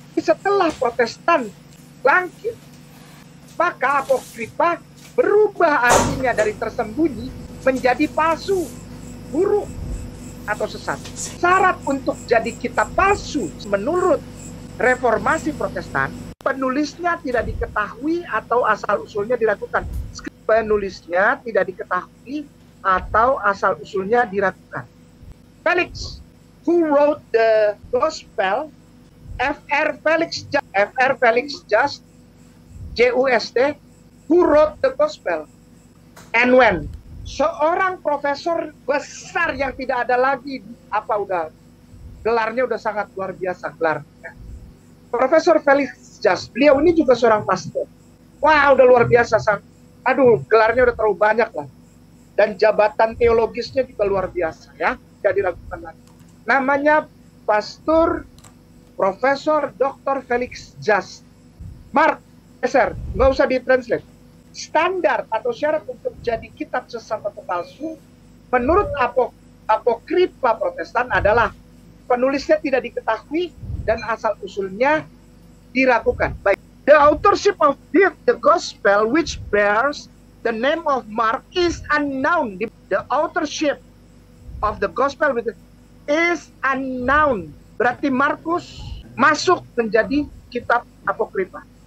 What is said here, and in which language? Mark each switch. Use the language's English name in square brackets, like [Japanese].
[Indonesian] Setelah Protestan bangkit, maka apokrifa berubah artinya dari tersembunyi menjadi palsu, buruk, atau sesat. Syarat untuk jadi kitab palsu menurut reformasi Protestan, penulisnya tidak diketahui atau asal-usulnya diragukan. Penulisnya tidak diketahui atau asal-usulnya diragukan. [English] Felix, who wrote the Gospel, Fr. [Indonesian] Felix Just, JUST, [English] who wrote the Gospel, and when [Indonesian] seorang profesor besar yang tidak ada lagi gelarnya udah sangat luar biasa gelarnya. Profesor Felix Just, beliau ini juga seorang pastor. Wah, udah luar biasa. Gelarnya udah terlalu banyak lah. Dan jabatan teologisnya juga luar biasa ya, tidak diragukan lagi. Namanya Pastor Profesor Dr. Felix Just. Mark, nggak usah ditranslate. Standar atau syarat untuk jadi kitab sesat atau palsu menurut apokrifa Protestan adalah penulisnya tidak diketahui dan asal-usulnya diragukan. Baik. [English] The authorship of the Gospel which bears the name of Mark is unknown. The authorship of the Gospel is unknown. [Indonesian] Berarti Markus masuk menjadi kitab apokrifa.